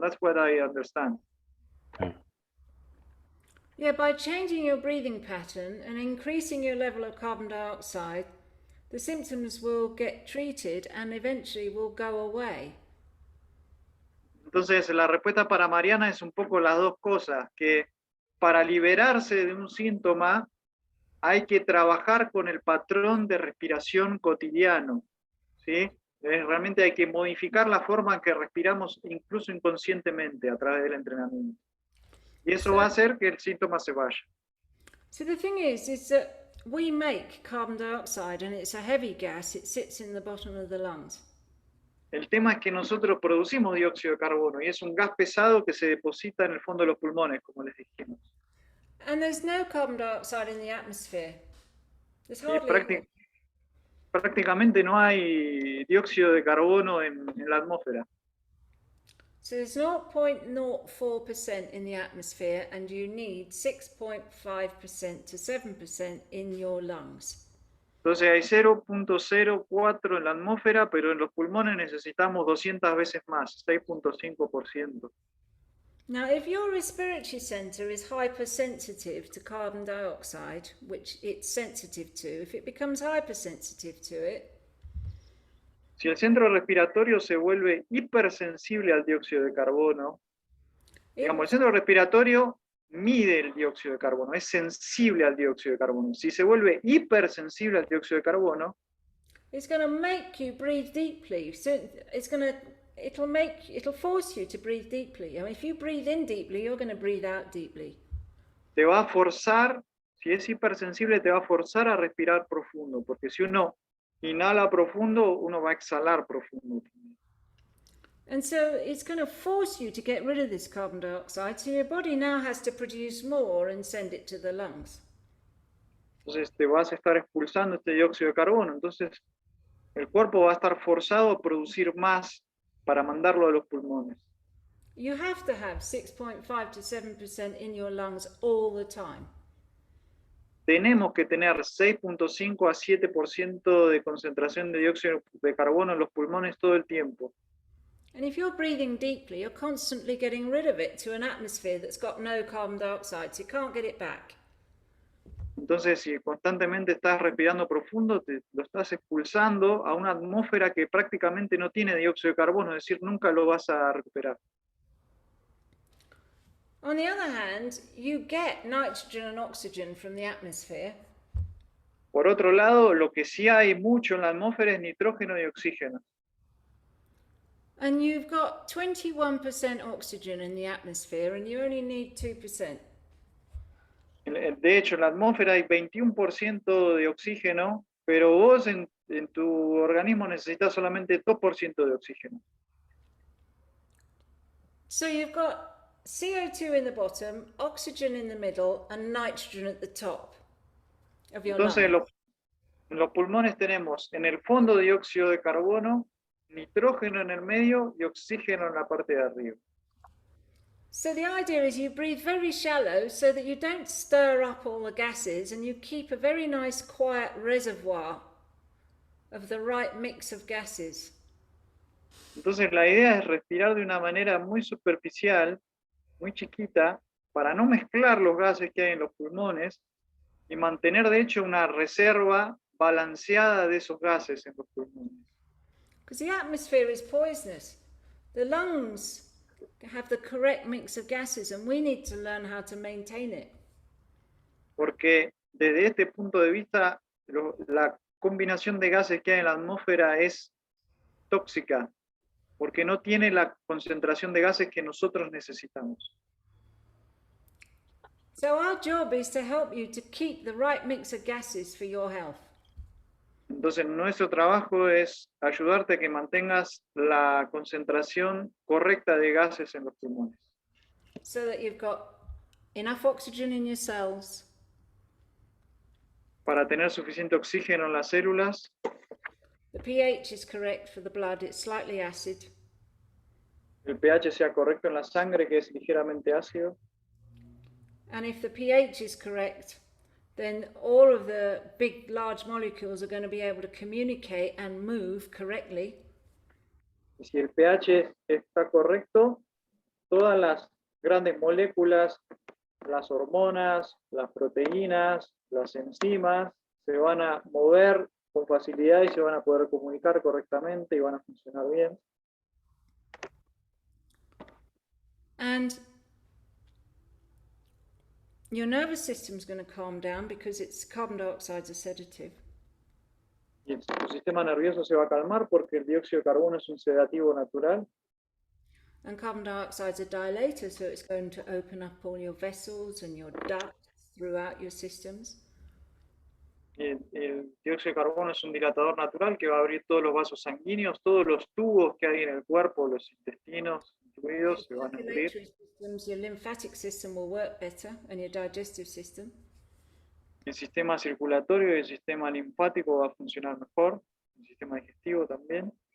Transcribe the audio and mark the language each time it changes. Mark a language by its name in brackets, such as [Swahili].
[English] That's what I understand. Okay. Yeah, by changing your breathing pattern and increasing your level of carbon dioxide, the symptoms will get treated and eventually will go away. [Spanish] Entonces, la respuesta para Mariana es un poco las dos cosas, que para liberarse de un síntoma hay que trabajar con el patrón de respiración cotidiano, ¿sí? Realmente hay que modificar la forma en que respiramos incluso inconscientemente a través del entrenamiento. Y eso va a hacer que el síntoma se vaya. [English] So the thing is that we make carbon dioxide and it's a heavy gas. It sits in the bottom of the lungs. [Spanish] El tema es que nosotros producimos dióxido de carbono y es un gas pesado que se deposita en el fondo de los pulmones, como les dijimos. [English] And there's no carbon dioxide in the atmosphere. There's [Spanish] Y [English] hardly [Spanish] prácticamente no hay dióxido de carbono en la atmósfera. [English] So there's 0.04% in the atmosphere and you need 6.5% to 7% in your lungs. [Spanish] Entonces hay 0.04 en la atmósfera, pero en los pulmones necesitamos 200 veces más, 6.5%. [English] Now, if your respiratory center is hypersensitive to carbon dioxide, which it's sensitive to, if it becomes hypersensitive to it, [Spanish] si el centro respiratorio se vuelve hipersensible al dióxido de carbono, digamos, el centro respiratorio mide el dióxido de carbono, es sensible al dióxido de carbono. Si se vuelve hipersensible al dióxido de carbono, [English] it's going to make you breathe deeply. So it'll force you to breathe deeply. I mean, if you breathe in deeply, you're going to breathe out deeply. [Spanish] Te va a forzar, si es hipersensible, te va a forzar a respirar profundo, porque si uno inhala profundo, uno va a exhalar profundo. [English] And so it's going to force you to get rid of this carbon dioxide, so your body now has to produce more and send it to the lungs. [Spanish] Entonces te vas a estar expulsando este dióxido de carbono, entonces el cuerpo va a estar forzado a producir más para mandarlo a los pulmones. [English] You have to have 6.5 to 7% in your lungs all the time. [Spanish] Tenemos que tener 6.5 a 7% de concentración de dióxido de carbono en los pulmones todo el tiempo. [English] And if you're breathing deeply, you're constantly getting rid of it to an atmosphere that's got no carbon dioxide, so you can't get it back. [Spanish] Entonces, si constantemente estás respirando profundo, lo estás expulsando a una atmósfera que prácticamente no tiene dióxido de carbono, es decir, nunca lo vas a recuperar. [English] On the other hand, you get nitrogen and oxygen from the atmosphere, [Spanish] Por otro lado, lo que sí hay mucho en la atmósfera es nitrógeno y oxígeno. [English] and you've got 21% oxygen in the atmosphere, and you only need 2%. [Spanish] De hecho, en la atmósfera hay 21% de oxígeno, pero vos en tu organismo necesitas solamente 2% de oxígeno. [English] So you've got CO2 in the bottom, oxygen in the middle, and nitrogen at the top of your [Spanish] Entonces, [English] lungs. [Spanish] en los pulmones tenemos en el fondo dióxido de carbono, nitrógeno en el medio y oxígeno en la parte de arriba. [English] So the idea is you breathe very shallow so that you don't stir up all the gases and you keep a very nice quiet reservoir of the right mix of gases. [Spanish] Entonces, la idea es respirar de una manera muy superficial, muy chiquita, para no mezclar los gases que hay en los pulmones y mantener, de hecho, una reserva balanceada de esos gases en los pulmones. [English] Because the atmosphere is poisonous. The lungs have the correct mix of gases and we need to learn how to maintain it. [Spanish] Porque desde este punto de vista, la combinación de gases que hay en la atmósfera es tóxica, porque no tiene la concentración de gases que nosotros necesitamos. [English] So our job is to help you to keep the right mix of gases for your health. [Spanish] Entonces, nuestro trabajo es ayudarte a que mantengas la concentración correcta de gases en los pulmones. [English] So that you've got enough oxygen in your cells, [Spanish] Para tener suficiente oxígeno en las células, [English] the pH is correct for the blood, it's slightly acid, [Spanish] el pH sea correcto en la sangre, que es ligeramente ácido. [English] and if the pH is correct, then all of the big, large molecules are going to be able to communicate and move correctly. [Spanish] Y si el pH está correcto, todas las grandes moléculas, las hormonas, las proteínas, las enzimas, se van a mover con facilidad y se van a poder comunicar correctamente y van a funcionar bien. [English] And your nervous system is going to calm down because it's carbon dioxide is a sedative. [Spanish] Y tu sistema nervioso se va a calmar porque el dióxido de carbono es un sedativo natural. [English] And carbon dioxide is a dilator, so it's going to open up all your vessels and your ducts throughout your systems. [Spanish] Y el dióxido de carbono es un dilatador natural que va a abrir todos los vasos sanguíneos, todos los tubos que hay en el cuerpo, los intestinos incluidos, se van a abrir. [English] Circulatory systems, your lymphatic system will work better, and your digestive system. [Spanish] El sistema circulatorio y el sistema linfático va a funcionar mejor, el sistema digestivo también.